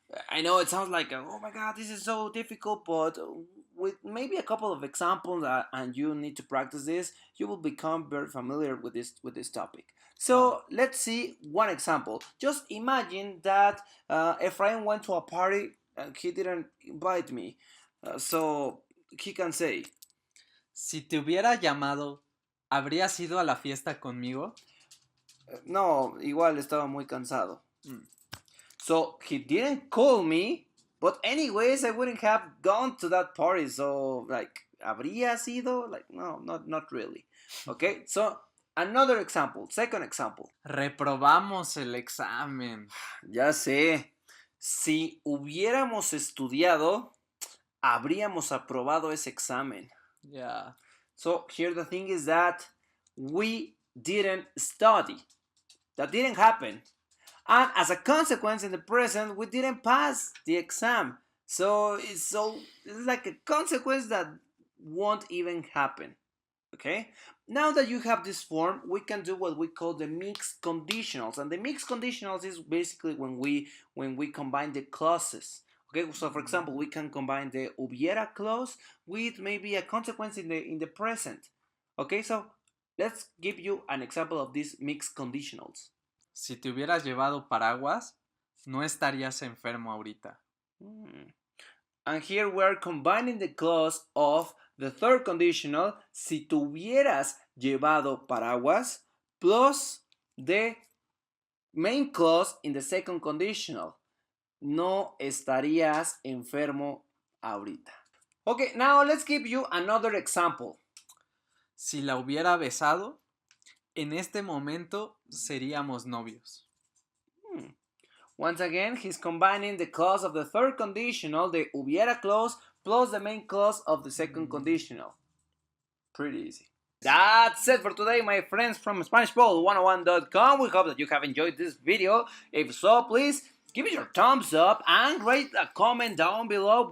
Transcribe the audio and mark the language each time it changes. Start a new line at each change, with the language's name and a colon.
English: I know it sounds like, oh my god, this is so difficult, but with maybe a couple of examples and you need to practice this, you will become very familiar with this topic. So let's see one example. Just imagine that Efrain went to a party and he didn't invite me. So he can say,
Spanish: Si te hubiera llamado, ¿habrías ido a la fiesta conmigo? no, igual estaba muy cansado.
English: So he didn't call me, but anyways, I wouldn't have gone to that party. So like,
Spanish: ¿habría sido?
English: Like, no, not really. Okay, so another example, second example.
Spanish: Reprobamos el examen. Ya sé, si hubiéramos estudiado, habríamos aprobado ese examen.
English: Yeah. So here the thing is that we didn't study. That didn't happen. And as a consequence, in the present, we didn't pass the exam. So it's like a consequence that won't even happen. Okay? Now that you have this form, we can do what we call the mixed conditionals. And the mixed conditionals is basically when we combine the clauses. Okay, so for example, we can combine the hubiera clause with maybe a consequence in the present. Okay, so let's give you an example of these mixed conditionals.
Spanish: Si te hubieras llevado paraguas, no estarías enfermo ahorita.
English: And here we're combining the clause of the third conditional,
Spanish: si te hubieras llevado paraguas,
English: plus the main clause in the second conditional.
Spanish: No estarías enfermo ahorita.
English: Okay, now let's give you another example.
Spanish: Si la hubiera besado, en este momento seríamos novios.
English: Once again, he's combining the clause of the third conditional, the hubiera clause, plus the main clause of the second conditional. Pretty easy. That's it for today, my friends from SpanishPole101.com. We hope that you have enjoyed this video. If so, please give it your thumbs up and write a comment down below.